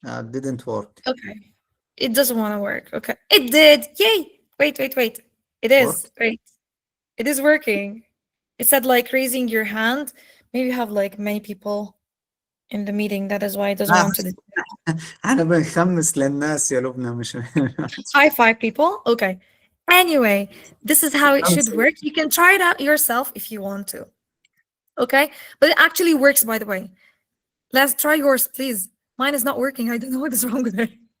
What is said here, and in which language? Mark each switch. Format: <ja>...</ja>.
<en>Didn't work. Okay. It doesn't want to work. Okay. It did. Yay. Wait. It is. Worked? Wait. It is working. It said like raising your hand. Maybe you have like many people in the meeting. That is why it doesn't want to do.</en> <ar>أنا بنخمس للناس يا لبنى مش</ar> <en>High five people. Okay. Anyway, this is how it should work. You can try it out yourself if you want to. Okay. But it actually works, by the way. Let's try yours, please. Mine is not working. I don't know what is wrong with it.</en>